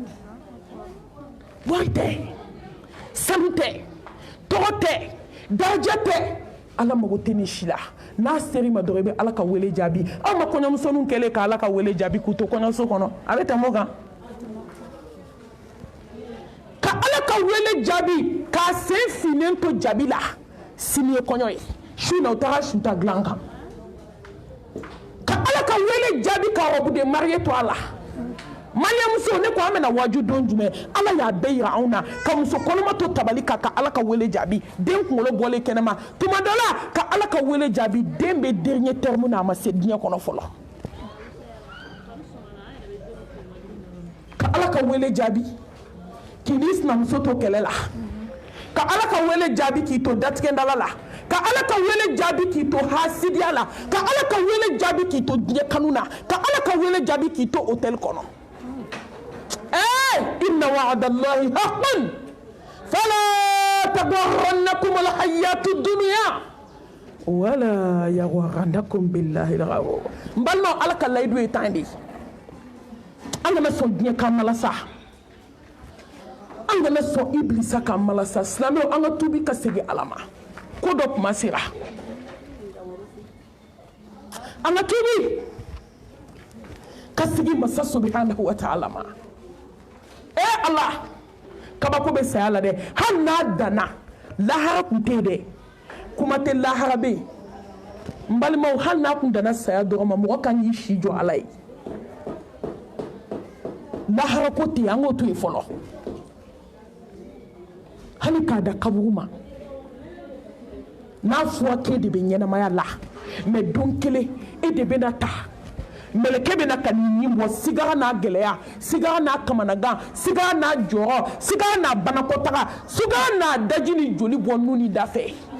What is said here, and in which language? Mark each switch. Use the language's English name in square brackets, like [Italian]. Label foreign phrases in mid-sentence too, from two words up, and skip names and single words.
[Bambara] wari tɛ sanu tɛ tɔgɔ tɛ daraja tɛ Ala mago tɛ nin si la n'a sera i ma dɔrɔn i bɛ Ala ka wele jaabi aw ma kɔɲɔmusoninw kɛlen ka Ala ka wele jaabi k'u to kɔɲɔso kɔnɔ a bɛ tɛmɛ o kan Ala ka wele jaabi k'a sen finnen to jaabi la sini ye kɔɲɔ ye su na u taara su ta dilan kan ka Ala ka wele jaabi ka [French] robe de mariée [Bambara] to a la mariamuso ne ko an bɛna waaju don jumɛn Ala y'a bɛɛ yira anw na ka muso kɔnɔma to tabali kan ka Ala ka wele jaabi den kunkolo bɔlen kɛnɛma tuma dɔ la ka Ala ka wele jaabi den bɛ [French] dernier terme [Bambara] na a ma se diɲɛ kɔnɔ fɔlɔ ka Ala ka wele jaabi k'i ni sinamuso to kɛlɛ la ka Ala ka wele jaabi k'i to datigɛndala la ka Ala ka wele jaabi k'i to hasidiya la ka Ala ka wele jaabi k'i to diɲɛ kanu na ka Ala ka wele jaabi k'i to hôtel kɔnɔ [Arabic] إن وعد الله حق فلا تغرنكم الحياة الدنيا ولا يغرنكم بالله الغرور [Bambara] n balimaw Ala ka layidu ye tan de an kana sɔn diɲɛ kan malasa an kana sɔn iblisa ka malasa silamɛw an ka tubi ka segin Ala ma ko dɔ kuma sera an ka tubi ka segin masa [Arabic] سبحانه وتعالى [Bambara] ma Allah kabako bɛ saya la dɛ hali n'a danna lahara kun tɛ dɛ kuma tɛ lahara bɛ yen n balimaw hali n'a kun danna saya dɔrɔn ma mɔgɔ kan k'i si jɔ Ala ye lahara ko tɛ yen an k'o to yen fɔlɔ hali k'a da kaburu ma n'a fɔra k'e de bɛ ɲɛnamaya la mais don kelen e de bɛna taa mɛlɛkɛ bɛna ka nin bɔ sigara n'a gɛlɛya sigara n'a kamanagan sigara n'a jɔrɔ sigara n'a banakɔtaga sigara n'a daji ni joli bɔ nu ni da fɛ